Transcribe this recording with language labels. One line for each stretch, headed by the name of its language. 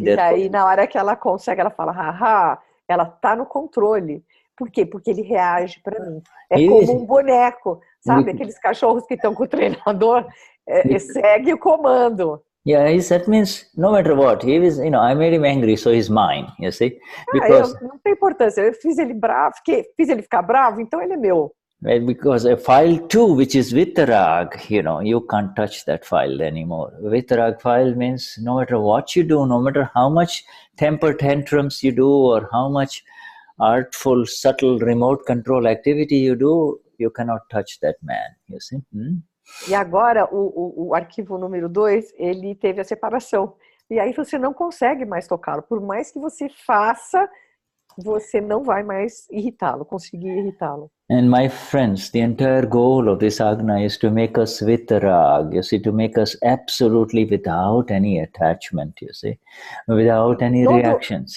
Portuguese: E aí, na hora que ela consegue, ela fala, haha, ela tá no controle. Por quê? Porque ele reage para mim. É como um boneco, sabe? Aqueles cachorros que estão com o treinador, segue o comando.
English: Yeah, that means no matter what, he was, you know, I made him angry, so he's mine, you see? Because
Portuguese: não tem importância, eu fiz ele bravo, fiz ele ficar bravo, então ele é meu.
English: Because a file 2, which is Vitarag, you know, you can't touch that file anymore. Vitarag file means no matter what you do, no matter how much temper tantrums you do, or how much artful, subtle remote control activity you do, you cannot touch that man, you see.
Portuguese: E agora, o arquivo número 2, ele teve a separação. E aí você não consegue mais tocá-lo. Por mais que você faça, você não vai mais conseguir irritá-lo.
English: And my friends, the entire goal of this Agna is to make us vitarag, you see, to make us absolutely without any attachment, you see, without any reactions.